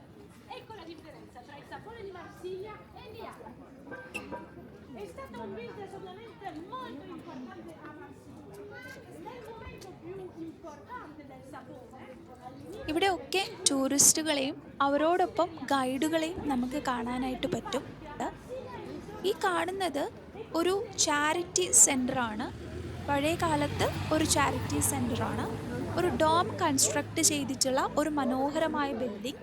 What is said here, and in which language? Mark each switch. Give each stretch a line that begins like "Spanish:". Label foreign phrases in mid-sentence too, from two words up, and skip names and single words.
Italian: Ecco la differenza tra il sapore di Marsiglia e di Ala. È stato un business ovviamente molto importante a Marsiglia. Nel momento più importante del sapore,
Malayalam: ഇവിടെയൊക്കെ ടൂറിസ്റ്റുകളെയും അവരോടൊപ്പം ഗൈഡുകളെയും നമുക്ക് കാണാനായിട്ട് പറ്റും. ഈ കാണുന്നത് ഒരു
English: charity centerആണ്.
Malayalam: പഴയ കാലത്ത് ഒരു
English: charity centerആണ്.
Malayalam: ഒരു
English: dome construct
Malayalam: ചെയ്തിട്ടുള്ള ഒരു മനോഹരമായ ബിൽഡിംഗ്.